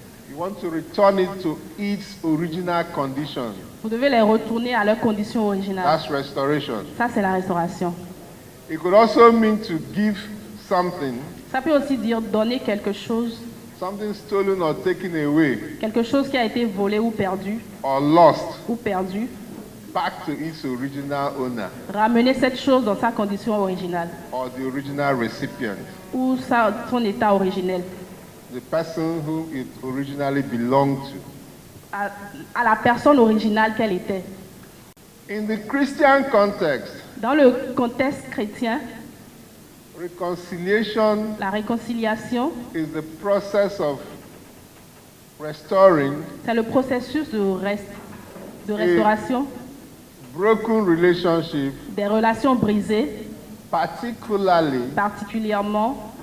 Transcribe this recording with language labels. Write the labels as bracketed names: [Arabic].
[English] you want to return it to its original condition. [French] vous devez les retourner à leurs conditions originales. [English] That's restoration. [French] Ça, c'est la restauration. [English] It could also mean to give something, [French] Ça peut aussi dire donner quelque chose, [English] something stolen or taken away [French] quelque chose qui a été volé ou perdu, [English] or [French] perdu, [English] back to its original owner [French] ramener cette chose dans sa condition originale [English] or the original recipient, [French] ou son état originel, [English] the person who it originally belonged to. [French] à la personne originale qu'elle était. [English] In the Christian context, [French] Dans le contexte chrétien, [English] reconciliation [French] la réconciliation, [English] is the process of restoring [French] c'est le processus de restauration [English] broken relationship, [French] des relations brisées, particulièrement